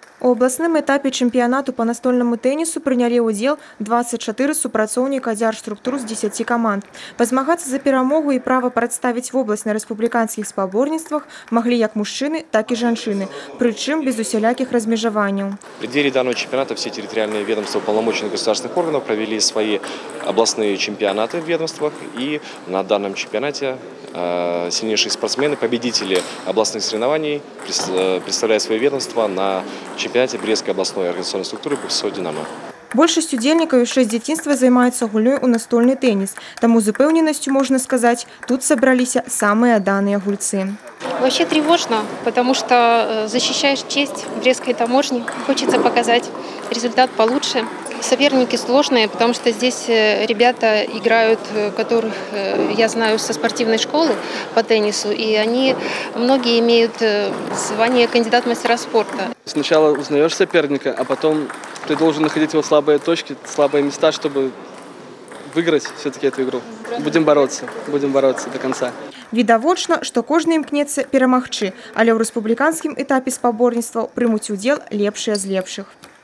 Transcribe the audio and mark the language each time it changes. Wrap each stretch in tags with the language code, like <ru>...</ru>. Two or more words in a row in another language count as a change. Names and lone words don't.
<be>У абласным этапе чэмпіянату по настольнаму тэнісу прынялі ўдзел 24 супрацоўніка дзяржструктур з 10 каманд. Пазмагацца за перамогу і права прадставіць вобласць на рэспубліканскіх спаборніцтвах маглі як мужчыны, так і жанчыны, прычым без усялякіх размежаванняў.</be> <ru>В преддверии данного чемпионата все территориальные ведомства уполномоченных государственных органов провели свои областные чемпионаты в ведомствах, и на данном чемпионате сильнейшие спортсмены, победители областных соревнований, представляют свои ведомства на чемпионате Брестской областной организационной структуры БФСО «Динамо».</ru> <be>Большасць удзельнікаў яшчэ з дзяцінства займаюцца гульнёй у настольны тэніс. Таму з упэўненасцю можна сказаць, тут сабраліся самыя даныя гульцы.</be> <ru>Вообще тревожно, потому что защищаешь честь Брестской таможни. Хочется показать результат получше. Соперники сложные, потому что здесь ребята играют, которых я знаю со спортивной школы по теннису, и они многие имеют звание кандидат в мастера спорта. Сначала узнаешь соперника, а потом ты должен находить его слабые точки, слабые места, чтобы выиграть все-таки эту игру. Будем бороться до конца.</ru> <be>Відавочна, што кожны імкнецца перамагчы, але ў рэспубліканскім этапе спаборніцтваў прымуць удзел лепшыя з лепшых.</be>